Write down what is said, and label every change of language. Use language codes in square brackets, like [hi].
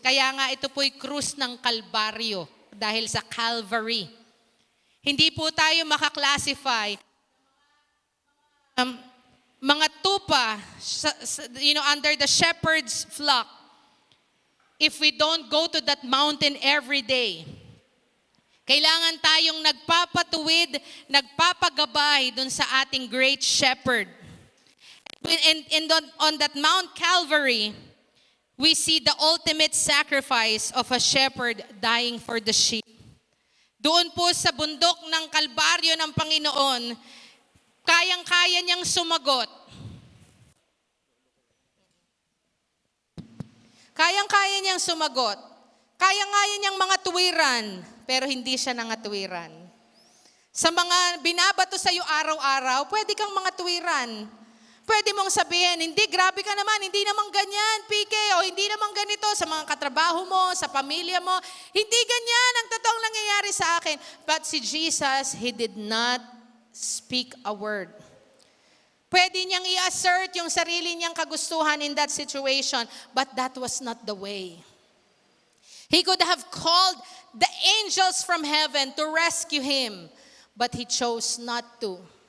[tl] Kaya nga ito po'y krus ng Kalbaryo dahil sa Calvary. Hindi po tayo makaklasify mga tupa [en] under the shepherd's flock if we don't go to that mountain every day. [tl] Kailangan tayong nagpapatuwid, nagpapagabay dun sa ating great shepherd. [en] And on that Mount Calvary, we see the ultimate sacrifice of a shepherd dying for the sheep. [tl] Doon po sa bundok ng Kalbaryo ng Panginoon, kayang-kaya niyang sumagot. Kayang-kaya niyang sumagot. Kaya-kaya niyang mga tuwiran, pero hindi siya nangatwiran. Sa mga binabato sa iyo araw-araw, pwede kang mga tuwiran. Pwede mong sabihin, hindi, grabe ka naman, hindi naman ganyan, PK, o hindi naman ganito sa mga katrabaho mo, sa pamilya mo. Hindi ganyan ang totoong nangyayari sa akin. [en] But si Jesus, He did not speak a word. [tl] Pwede niyang i-assert yung sarili niyang kagustuhan [en] in that situation, but that was not the way. He could have called the angels from heaven to rescue him, but he chose not to.